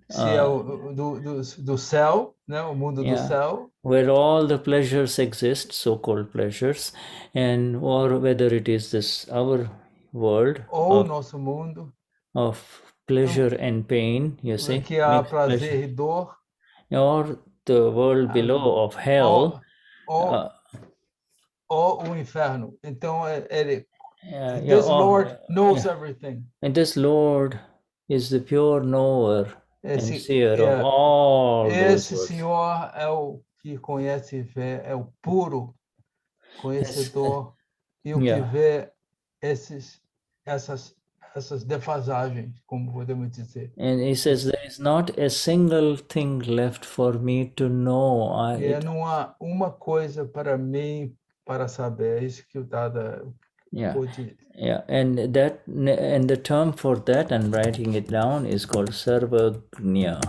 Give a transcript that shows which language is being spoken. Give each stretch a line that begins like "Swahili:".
Portuguese: se é do céu, né, o mundo do céu,
English: where all the pleasures exist, so-called pleasures, and or whether it is this our world
Portuguese: ou nosso mundo
English: of pleasure and pain, you see,
Portuguese: que há prazer e dor,
English: or the world below of hell,
Portuguese: ou o inferno.
English: Então this Lord knows everything. And this Lord is the pure knower and seer of all those
Portuguese: Esse Senhor é o que conhece e vê, é o puro conhecedor e o que vê essas defasagens, como podemos dizer.
English: And he says, there is not a single thing left for me to know.
Portuguese: Não há uma coisa para mim para saber. É isso que o Dada pôde.
English: And the term for that, I'm writing it down, is called Sarvagnya.